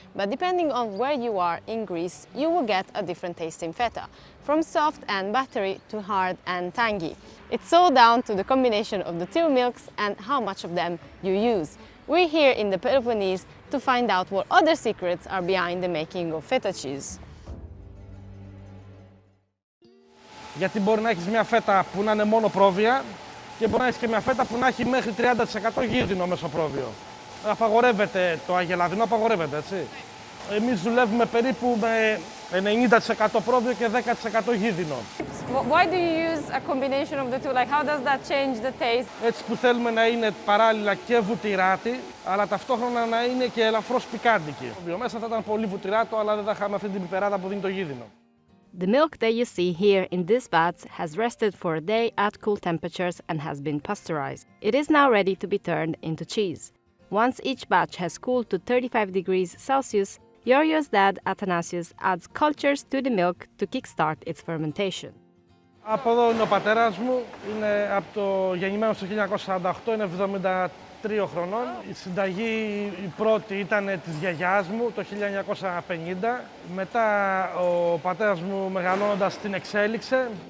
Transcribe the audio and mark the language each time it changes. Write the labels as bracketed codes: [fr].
[en] But depending on where you are in Greece, you will get a different tasting feta, from soft and buttery to hard and tangy. It's all down to the combination of the two milks and how much of them you use. We're here in the Peloponnese to find out what other secrets are behind the making of feta cheese. [el] Γιατί μπορεί να έχεις μια φέτα που να είναι μόνο πρόβια και μπορεί να έχεις και μια φέτα που να έχει μέχρι 30% γίδινο μεσοπρόβιο. Απαγορεύεται το αγελαδινό, απαγορεύεται, έτσι. Εμείς δουλεύουμε περίπου με 90% πρόβιο και 10% γίδινο. [en] Why do you use a combination of the two? Like, how does that change the taste? [el] Έτσι που θέλουμε να είναι παράλληλα και βουτυράτη, αλλά ταυτόχρονα να είναι και ελαφρώς πικάντικη. Μέσα θα ήταν πολύ βουτυράτο, αλλά δεν θα είχαμε αυτή την πιπεράτα που δίνει το γίδινο. [en] The milk that you see here in these vats has rested for a day at cool temperatures and has been pasteurized. It is now ready to be turned into cheese. Once each batch has cooled to 35 degrees Celsius, Yorio's dad, Athanasius, adds cultures to the milk to kickstart its fermentation. [el] Από εδώ είναι ο πατέρας μου, είναι από το γεννημένος το 1948, είναι 73 χρονών. Η συνταγή η πρώτη ήταν της γιαγιάς μου το 1950. Μετά ο πατέρας μου μεγαλώνοντας την εξέλιξε.